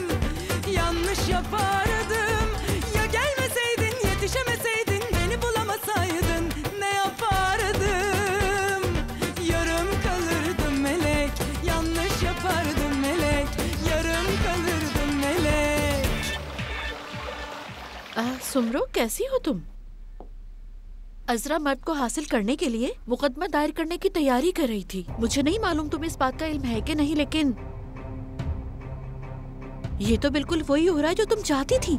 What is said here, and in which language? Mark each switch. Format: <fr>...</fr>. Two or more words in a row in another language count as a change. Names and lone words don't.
<tr>Yanlış yapardım. Ya gelmeseydin, yetişemeseydin, beni bulamasaydın, ne yapardım? Yarım kalırdım melek, yanlış yapardım melek, yarım kalırdım melek.</tr> <ur>سُمرو، کیسی ہو تم? عذرا مرد کو حاصل کرنے کے لیے مقدمہ دائر کرنے کی تیاری کر رہی تھی. مجھے نہیں معلوم تمہیں اس بات کا علم ہے کہ نہیں، لیکن یہ تو بالکل وہی ہو رہا ہے جو تم چاہتی تھی.</ur>